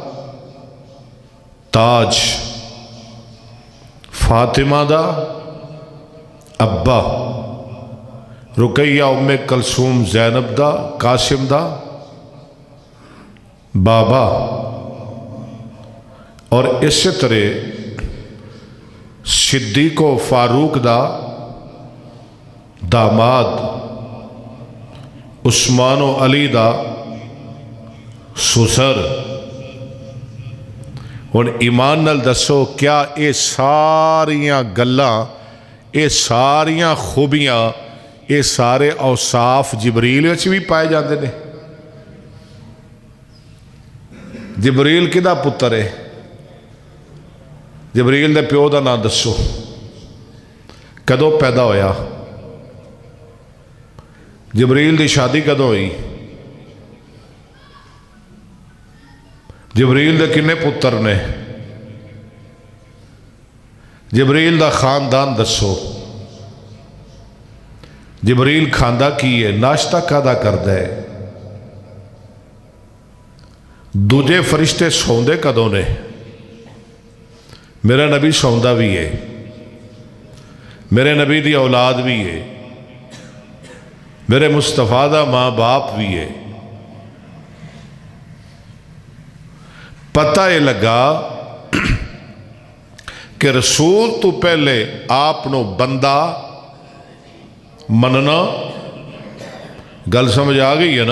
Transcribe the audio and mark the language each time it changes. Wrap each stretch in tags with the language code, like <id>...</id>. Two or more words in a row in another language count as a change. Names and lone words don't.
<pa>تاج، فاطمہ دا ابا، رقیہ ام کلثوم زینب دا قاسم دا بابا، اور اسی طرح صدیق و فاروق دا داماد، عثمان و علی دا سسر. اور ایمان نال دسو کیا اے ساریاں گلاں، اے ساریاں خوبیاں، اے سارے اوصاف جبریل وچ بھی پائے جاندے نے؟ جبریل کدا پتر ہے؟ جبریل دے پیو دا نام دسو، کدوں پیدا ہویا؟ جبریل دی شادی کدوں ہوئی؟ جبریل دے کنے پتر نے؟ جبریل دا خاندان دسو. جبریل کھاندا کی ہے، ناشتہ کادا کردا ہے؟ دوجے فرشتے سوندے کدوں نے؟ میرا نبی سوندا بھی ہے. میرے نبی دی اولاد بھی ہے، میرے مصطفیٰ دا ماں باپ بھی ہے۔ پتہ یہ لگا کہ رسول تو پہلے آپ نو بندہ مننا، گل سمجھ آ گئی ہے نا؟</pa>